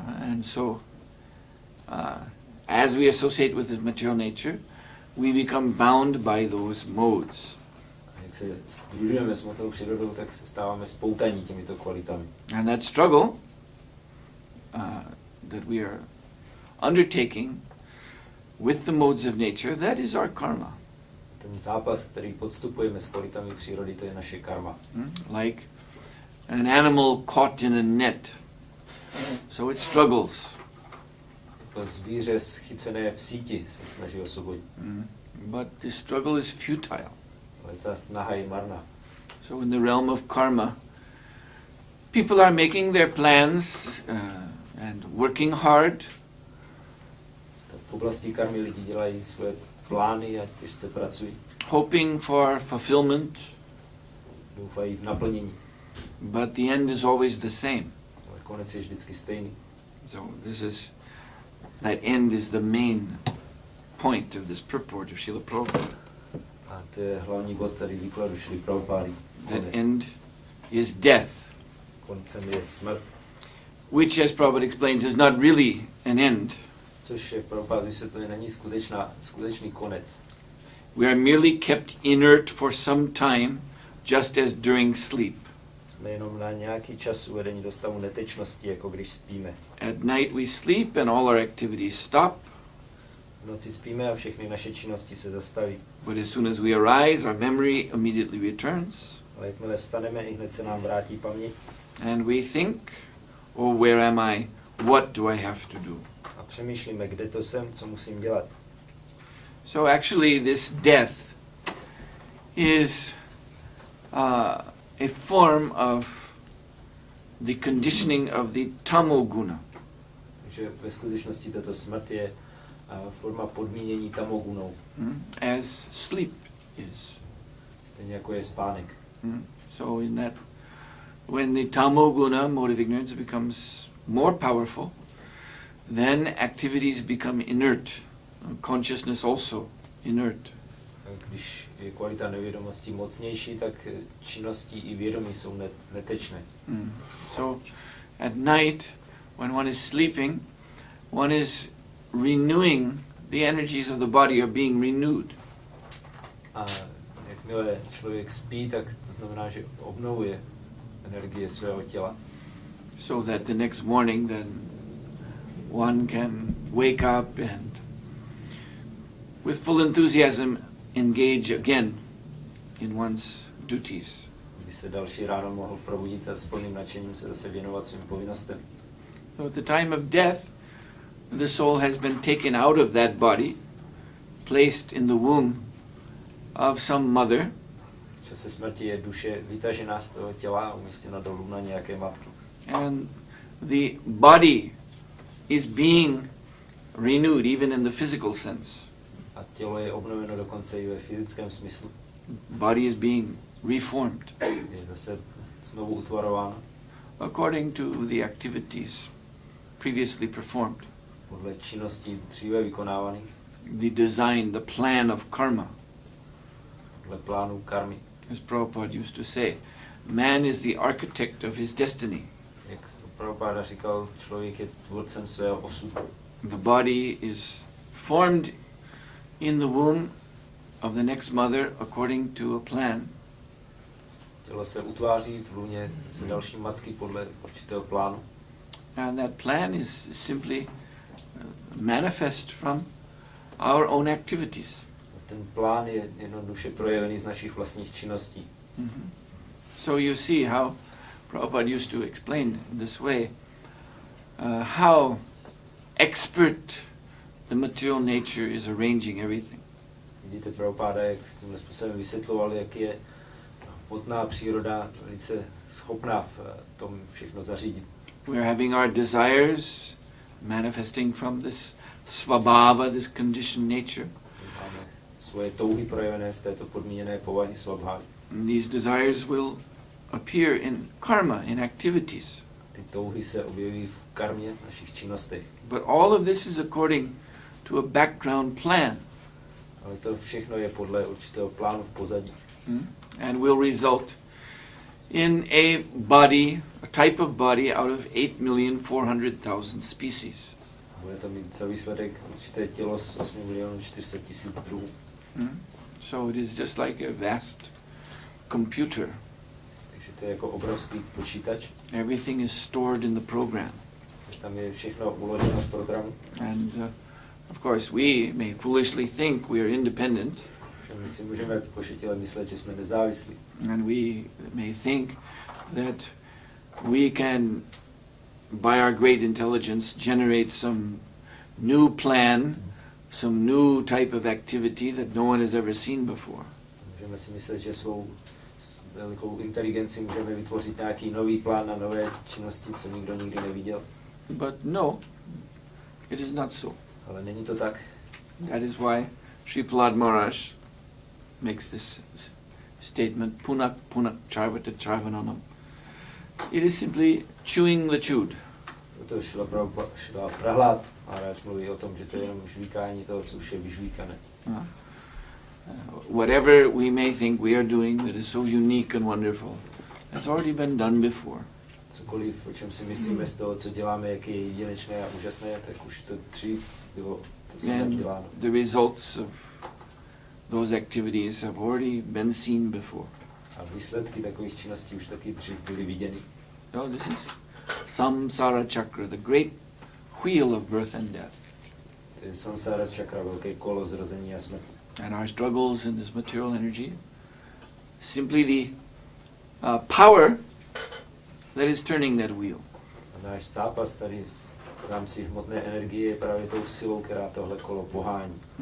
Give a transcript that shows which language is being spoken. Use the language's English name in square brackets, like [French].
[English] And so, as we associate with the material nature, we become bound by those modes. [Czech] A jak se sdružujeme s hmotnou přírodou, tak se stáváme spoutaní těmito kvalitami. [English] And that struggle that we are undertaking with the modes of nature, that is our karma. [Czech] Ten zápas, který podstupujeme s kvalitami přírody, to je naše karma. [English] Like an animal caught in a net. So it struggles. [Czech] Jako zvíře schycené v síti se snaží osvobodit. [English] But the struggle is futile. [Czech] Ale ta snaha je marná. [English] So in the realm of karma, people are making their plans and working hard, [Czech] Tak v oblasti karmy lidi dělají svoje plány a těžce pracují. [English] hoping for fulfillment, [Czech] Doufají v naplnění. [English] but the end is always the same. [Czech] Ale konec je vždycky stejný. [English] So that end is the main point of this purport of Srila Prabhupada. [Czech] A to je hlavní bod tady výkladu Šrily Prabhupády. [English] That end is death, [Czech] Koncem je smrt. [English] which, as Prabhupada explains, is not really an end. [Czech] Což je Prabhupád vysvětluje, není skutečný konec. [English] We are merely kept inert for some time, just as during sleep. [Czech] Jsme jenom na nějaký čas uvedení do stavu netečnosti, jako když spíme. [English] At night we sleep and all our activities stop, [Czech] V noci spíme a všechny naše činnosti se zastaví. [English] but as soon as we arise, our memory immediately returns, [Czech] Ale jakmile vstaneme, i hned se nám vrátí paměť [English] and we think, oh, where am I? What do I have to do? [Czech] a přemýšlíme, kde to jsem, co musím dělat. [English] So actually this death is a form of the conditioning of the tamoguna. [Czech] Takže ve skutečnosti tato smrt je forma podmínění tamogunou, [English] As sleep is. [Czech] stejně jako je spánek. [English] So in that, when the tamoguna, mode of ignorance, becomes more powerful, then activities become inert. Consciousness also inert. [Czech] Když je kvalita nevědomosti mocnější, tak činnosti i vědomí jsou netečné. [English] So at night, when one is sleeping, one is renewing, the energies of the body are being renewed. [Czech] A jakmile člověk spí, tak to znamená, že obnovuje energie svého těla. [English] So that the next morning then one can wake up and with full enthusiasm engage again in one's duties. [Czech] Aby se další ráno mohl probudit a s plným nadšením se zase věnovat svým povinnostem. [English] So at the time of death, the soul has been taken out of that body, placed in the womb of some mother, [Czech] V čase smrti je duše vytažená z toho těla a umístěna do lůna nějaké matky. [English] and the body is being renewed even in the physical sense. [Czech] A tělo je obnoveno dokonce i ve fyzickém smyslu. [English] Body is being reformed [Czech] Je zase znovu utvarováno [English] according to the activities previously performed. [Czech] podle činností dříve vykonávaných, [English] The design, the plan of karma. [Czech] podle plánu karmy. [English] As Prabhupada used to say, man is the architect of his destiny. [Czech] Jak Prabhupáda říkal, člověk je tvůrcem svého osudu. [English] The body is formed in the womb of the next mother according to a plan. [Czech] Tělo se utváří v lůně zase další matky podle určitého plánu. [English] And that plan is simply manifest from our own activities. [Czech] Ten plán je jednoduše projevený z našich vlastních činností. [English] So you see how Prabhupada used to explain in this way how expert the material nature is arranging everything. [Czech] Vidíte, Prabhupáda, jak tímhle způsobem vysvětloval, jak je hmotná příroda velice schopná v tom všechno zařídit. [English] We are having our desires manifesting from this svabhava, this conditioned nature. [Czech] Máme svoje touhy projevené z této podmíněné povahy svabhavy. [English] These desires will appear in karma, in activities. [Czech] Ty touhy se objeví v karmě, v našich činnostech. [English] But all of this is according to a background plan. [Czech] Ale to všechno je podle určitého plánu v pozadí. [English] And will result in a body, a type of body out of 8,400,000 species. [Czech] Bude to mít za výsledek určité tělo z 8,400,000 druhů. [English] So it is just like a vast computer. [Czech] Takže to je jako obrovský počítač. [English] Everything is stored in the program. [Czech] Tam je všechno uloženo v programu. [English] And of course we may foolishly think we are independent, [Czech] My si můžeme pošetile myslet, že jsme nezávislí. [English] and we may think that we can, by our great intelligence, generate some new plan, some new type of activity that no one has ever seen before. [Czech] Můžeme si myslet, že svou velikou inteligenci můžeme vytvořit nějaký nový plán na nové činnosti, co nikdo nikdy neviděl. [English] But no, it is not so. [Czech] Ale není to tak. [English] That is why Sri Prahlad Maharaj makes this statement, [Sanskrit] punak punak charvata charvananam. [English] It is simply chewing the chewed. [Czech] Proto Šrila Prahlad Maharaj mluví o tom, že to je jenom žvíkání toho, co už je vyžvíkané. [English] Whatever we may think we are doing that is so unique and wonderful, that's already been done before. [Czech] Cokoliv, o čem si myslíme z toho, co děláme, jak je jedinečné a úžasné, tak už to dřív bylo, to se děláno. [English] The results of those activities have already been seen before. [Czech] A výsledky takových činností už taky dřív byly viděny. [English] No, this is samsara chakra, the great wheel of birth and death. [Czech] To je samsara chakra, velké kolo zrození a smrti. [English] And our struggles in this material energy, simply the power that is turning that wheel. [Czech] A náš zápas tady v rámci hmotné energie je právě tou silou, která tohle kolo pohání.